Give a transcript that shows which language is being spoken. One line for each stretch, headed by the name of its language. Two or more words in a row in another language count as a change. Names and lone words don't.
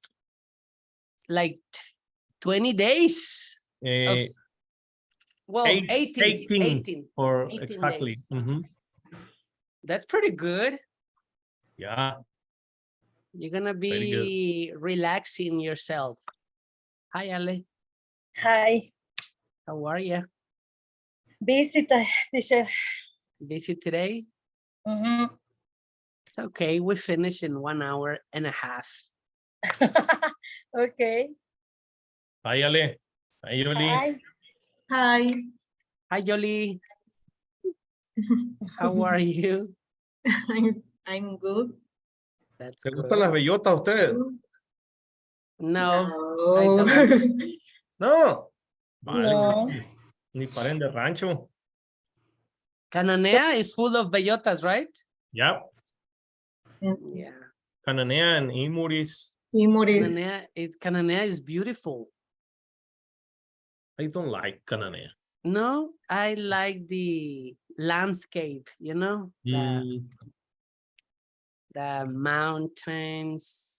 English: Like 20 days. Well, 18 or 18 exactly. That's pretty good. Yeah. You're gonna Very be relaxing yourself. Hi, Ale. Hi. How are you? Busy, teacher. Busy today? Mhm. It's okay. We finish in 1 hour and a half. Okay. Hi, Ale. Hi, Yoli. Hi. Hi. Hi, Yoli. How are you? I'm good. That's
Spanish: ¿Se gustan las
English: good.
Spanish: bellotas a ustedes?
English: No, No. I don't.
Spanish: No. Vale, No. ni paren de rancho.
English: Cananea is full of bellotas, right? Yeah. Yeah. Cananea and Imuris. Timoris. Cananea is beautiful. I don't like Cananea. No, I like the landscape, you know, the mountains.